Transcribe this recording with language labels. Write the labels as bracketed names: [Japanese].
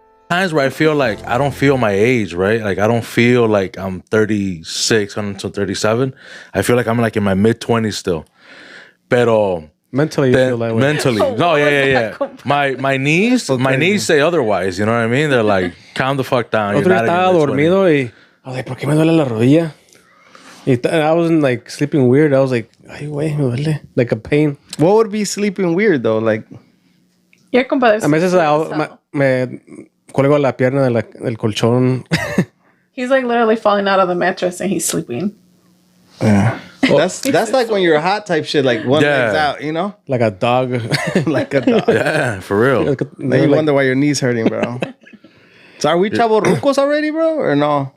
[English] Times where I feel like I don't feel my age, right? Like I don't feel like I'm 36 until 37. I feel like I'm like in my mid-20s still. [Spanish] Pero [English] mentally, you feel that way. Mentally, no, yeah. My knees say otherwise. You know what I mean? They're like, calm the fuck down. [Spanish] Otro día estaba dormido y [English] I was like, [Spanish] ¿por qué me duele la rodilla? [English] I wasn't like sleeping weird. I was like, [Spanish] ay, güey, me duele. [English] Like a pain. What would be sleeping weird though? Like, yeah, compadre. [Spanish] A veces me cuelgo la pierna del colchón. [English] He's like literally falling out of the mattress and he's sleeping. Yeah. That's like when you're hot type shit, like one leg's out, you know? Like a dog. Like a dog. Yeah, for real. Then you wonder why your knee's hurting, bro. So are we chavorrucos already, bro? Or no?